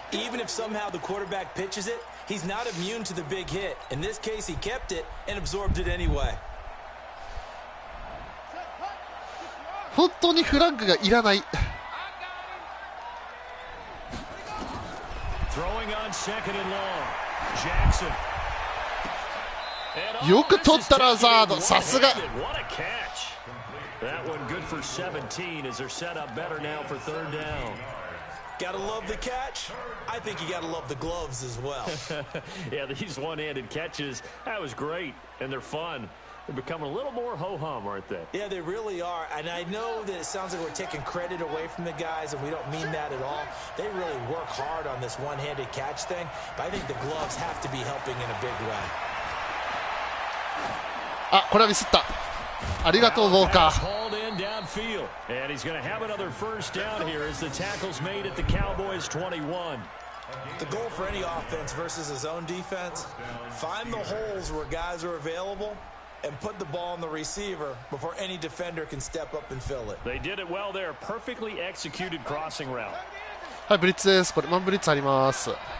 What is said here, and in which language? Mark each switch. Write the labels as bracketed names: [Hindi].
[English] Even if somehow the quarterback pitches it, he's not immune to the big hit. In this case, he kept it and absorbed it anyway. [Japanese] 本当にフラッグがいらない。 [English] Throwing on second and long. Jackson. [Japanese] よく取ったラザード。さすが。 [English] What a catch. That one good for 17 as they're set up better now for third down. Gotta love the catch. I think you gotta love the gloves as well. Yeah, these one-handed catches, that was great, and they're fun. They're becoming a little more ho-hum, aren't they? Yeah, they really are. And I know that it sounds like we're taking credit away from the guys, and we don't mean that at all. They really work hard on this one-handed catch thing, but I think the gloves have to be helping in a big way. [Japanese] あ、これはミスった。ありがとう、ウォーカー。 [English] And he's going to have another first down here as the tackle's made at the Cowboys 21. The goal for any offense versus his own defense, find the holes where guys are available and put the ball on the receiver before any defender can step up and fill it. They did it well there. Perfectly executed crossing route. [Japanese] はい、ブリッツです。これマンブリッツあります。